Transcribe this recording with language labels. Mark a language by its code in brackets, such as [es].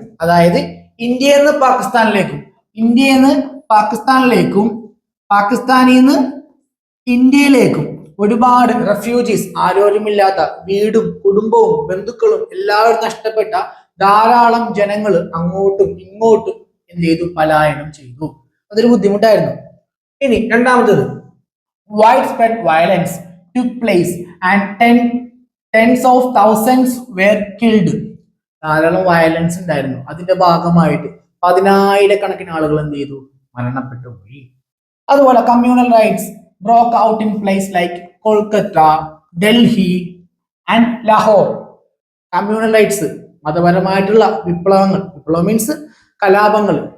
[ml] അതായത് ഇന്ത്യയിൽ നിന്ന് പാകിസ്ഥാനിലേക്കും, ഇന്ത്യയിൽ നിന്ന് പാകിസ്ഥാനിലേക്കും, പാകിസ്ഥാനിൽ നിന്ന് ഇന്ത്യയിലേക്കും ഒരുപാട് റെഫ്യൂജീസ്, ആരോരുമില്ലാത്ത, വീടും കുടുംബവും ബന്ധുക്കളും എല്ലാവരും നഷ്ടപ്പെട്ട ധാരാളം ജനങ്ങൾ അങ്ങോട്ടും ഇങ്ങോട്ടും എന്ത് ചെയ്തു? പലായനം ചെയ്തു. അതൊരു ബുദ്ധിമുട്ടായിരുന്നു. [en] ഇനി രണ്ടാമത്തത്, wide spread violence took place and tens of thousands were killed. [ml] ധാരാളം വയലൻസ് ഉണ്ടായിരുന്നു. അതിന്റെ ഭാഗമായിട്ട് 10,000-കണക്കിന് ആളുകൾ എന്ത് ചെയ്തു? മരണപ്പെട്ടു പോയി. അതുപോലെ [en] Communal riots broke out in place like Kolkata, Delhi and Lahore. [ml] Communal rights, മതപരമായിട്ടുള്ള വിപ്ലവങ്ങൾ, വിപ്ലവം മീൻസ് കലാപങ്ങൾ.